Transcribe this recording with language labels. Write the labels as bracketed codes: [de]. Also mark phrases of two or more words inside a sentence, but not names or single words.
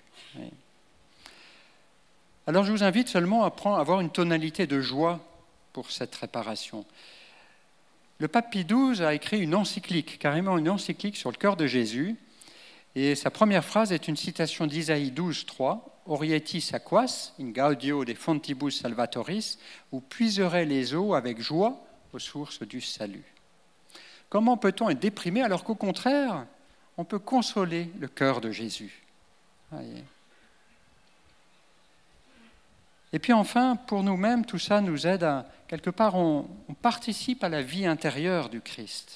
[fr] Voyez. Alors je vous invite seulement à avoir une tonalité de joie pour cette réparation. Le pape Pie XII a écrit une encyclique, carrément une encyclique sur le cœur de Jésus. Et sa première phrase est une citation d'Isaïe 12, 3. [la] « Orietis aquas, in gaudio de fontibus salvatoris, [fr] où puiserez les eaux avec joie aux sources du salut. » Comment peut-on être déprimé alors qu'au contraire, on peut consoler le cœur de Jésus? Voyez. Et puis enfin, pour nous-mêmes, tout ça nous aide à, quelque part, on participe à la vie intérieure du Christ.